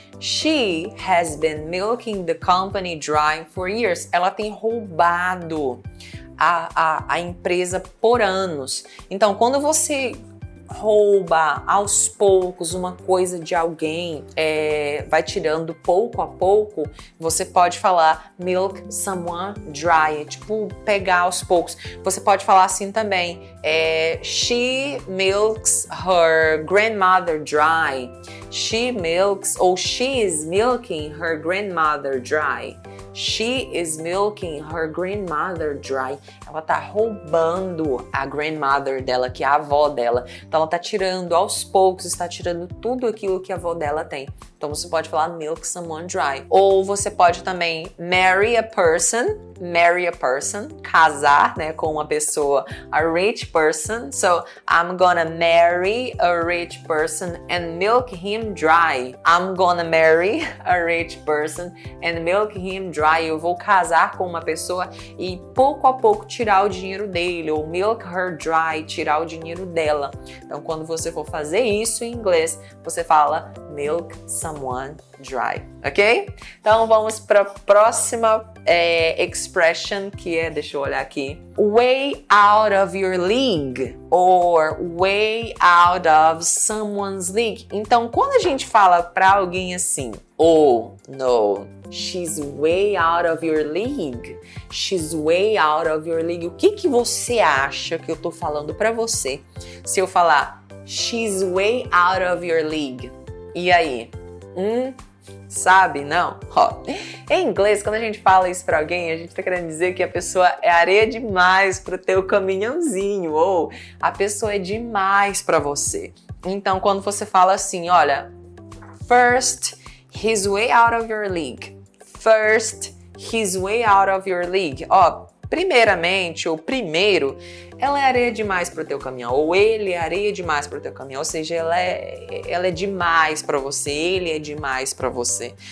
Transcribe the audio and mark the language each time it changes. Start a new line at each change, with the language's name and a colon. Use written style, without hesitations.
English: She has been milking the company dry for years.
Portuguese: Ela tem roubado a empresa por anos. Então, quando você rouba aos poucos uma coisa de alguém, vai tirando pouco a pouco, você pode falar
English: milk someone dry,
Portuguese: tipo pegar aos poucos. Você pode falar assim também,
English: she milks her grandmother dry. She milks, ou she is milking her grandmother dry. She is milking her grandmother dry.
Portuguese: Ela tá roubando a grandmother dela, que é a avó dela. Então ela tá tirando aos poucos, está tirando tudo aquilo que a avó dela tem. Então você pode falar
English: milk someone dry.
Portuguese: Ou você pode também
English: marry a person,
Portuguese: casar, né, com uma pessoa,
English: a rich person. So I'm gonna marry a rich person and milk him dry. I'm gonna marry a rich person and milk him dry.
Portuguese: Eu vou casar com uma pessoa e pouco a pouco tirar o dinheiro dele, ou
English: milk her dry,
Portuguese: tirar o dinheiro dela. Então quando você for fazer isso em inglês, você fala
English: milk someone dry,
Portuguese: ok? Então vamos para a próxima expression, que é, deixa eu olhar aqui,
English: way out of your league, or way out of someone's league.
Portuguese: Então quando a gente fala para alguém assim,
English: oh no, she's way out of your league,
Portuguese: she's way out of your league, o que você acha que eu tô falando para você se eu falar
English: she's way out of your league?
Portuguese: E aí? Sabe? Não? Em inglês, quando a gente fala isso pra alguém, a gente tá querendo dizer que a pessoa é areia demais pro teu caminhãozinho, ou a pessoa é demais pra você. Então, quando você fala assim, olha,
English: first, he's way out of your league. First, he's way out of your league.
Portuguese: Primeiramente, ou primeiro, ela é areia demais pro teu caminhão, ou ele é areia demais pro teu caminhão, ou seja, ela é demais para você, ele é demais para você.